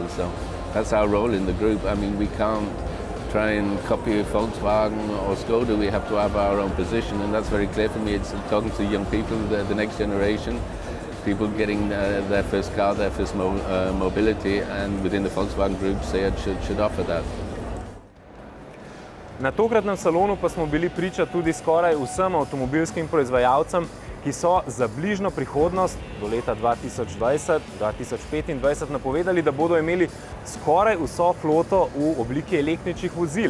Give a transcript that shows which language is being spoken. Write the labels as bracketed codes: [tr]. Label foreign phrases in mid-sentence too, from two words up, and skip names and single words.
[en] So that's our role in the group. I mean, we can't try and copy Volkswagen or Skoda. We have to have our own position, and that's very clear for me. It's talking to young people, the next generation, people getting their first car, their first mobility, and within the Volkswagen Group, SEAT should offer that. [sl] Na tokratnem salonu pa smo bili priča tudi skoraj vsem avtomobilskim proizvajalcem, ki so za bližnjo prihodnost do leta 2020-2025 napovedali, da bodo imeli skoraj vso floto v obliki električnih vozil.